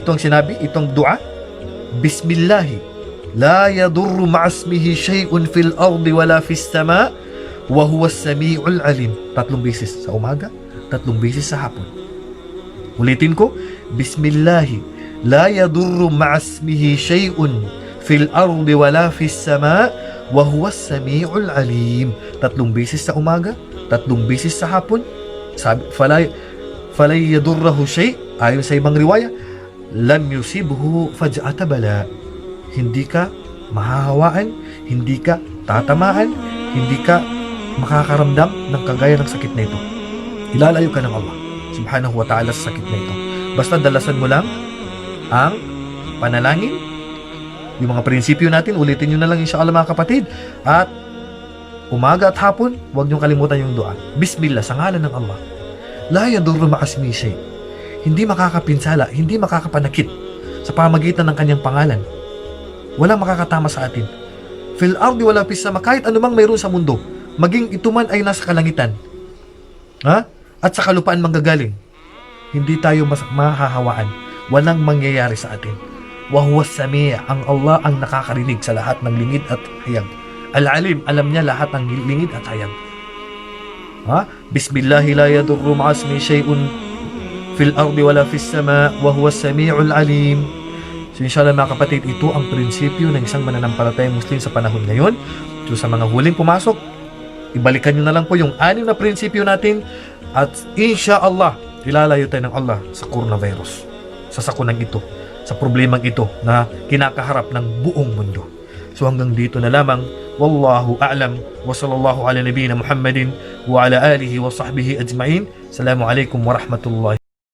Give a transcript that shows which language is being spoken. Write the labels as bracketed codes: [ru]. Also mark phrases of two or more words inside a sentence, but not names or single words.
[tl] Ito ang sinabi, itong dua, [ar] بسم الله لا يضر مع اسمه شيء في الأرض ولا في السماء وهو السميع العليم. [tl] 3 beses sa umaga, 3 beses sa hapon. Ulitin ko, [ar] بسم الله لا يضر مع اسمه شيء في الأرض ولا في السماء وهو السميع العليم. [tl] 3 beses sa umaga, 3 beses sa hapon. Sabi, [ar] فلا يضره شيء'. [tl] Ayon sa ibang riwaya, [ar] لم يصبه فجأة بلاء. [tl] Hindi ka mahahawaan, hindi ka tatamaan, hindi ka makakaramdam ng kagaya ng sakit na ito. Ilalayo ka ng Allah [ar] سبحانه وتعالى [tl] sa sakit na ito. Basta dalasan mo lang ang panalangin, yung mga prinsipyo natin, ulitin nyo na lang inshallah mga kapatid. At umaga at hapon, huwag nyo kalimutan yung dua. Bismillah, sa ngalan ng Allah. [ar] لا يضر مع اسمه شيء'. [tl] Hindi makakapinsala, hindi makakapanakit sa pamagitan ng kanyang pangalan. Walang makakatama sa atin. [ar] في الأرض ولا في السماء, [tl] kahit anumang mayroon sa mundo, maging ito man ay nasa kalangitan, at sa kalupaan manggagaling, hindi tayo mahahawaan. Walang mangyayari sa atin. [ar] وهو السميع', [tl] ang Allah ang nakakarinig sa lahat ng lingid at hayag. Al-alim, alam niya lahat ng lingid at hayag. [ar] بسم الله لا يضر مع اسمه شيء في الأرض ولا في السماء وهو السميع العليم. [tl] So inshallah mga kapatid, ito ang prinsipyo ng isang mananampalatayang Muslim sa panahon ngayon. So sa mga huling pumasok, ibalikan nyo na lang po yung 6 na prinsipyo natin, at inshallah ilalayo tayo ng Allah sa coronavirus, sa sakunang ito, sa problemang ito na kinakaharap ng buong mundo. So hanggang dito na lamang. [ar] والله أعلم وصلى الله على نبينا محمد وعلى آله وصحبه أجمعين. السلام عليكم ورحمة الله